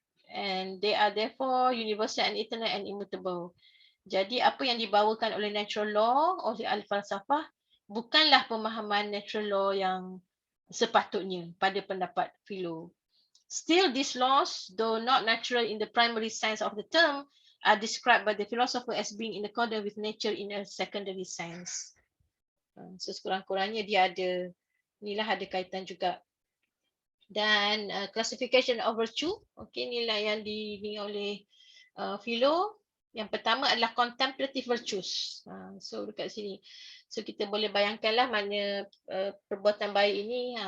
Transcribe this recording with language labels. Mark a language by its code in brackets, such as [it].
[en] And they are therefore universal and eternal and immutable. [ms] Jadi apa yang dibawakan oleh natural law oleh ahli falsafah bukanlah pemahaman natural law yang sepatutnya pada pendapat philo. [en] Still, these laws, though not natural in the primary sense of the term, are described by the philosopher as being in accordance with nature in a secondary sense. [ms] So sekurang-kurangnya dia ada, inilah ada kaitan juga. Dan [en] classification of virtue, [ms] inilah yang dibina oleh philo. Yang pertama adalah [en] contemplative virtues. [ms] So dekat sini, so kita boleh bayangkanlah mana perbuatan baik ini.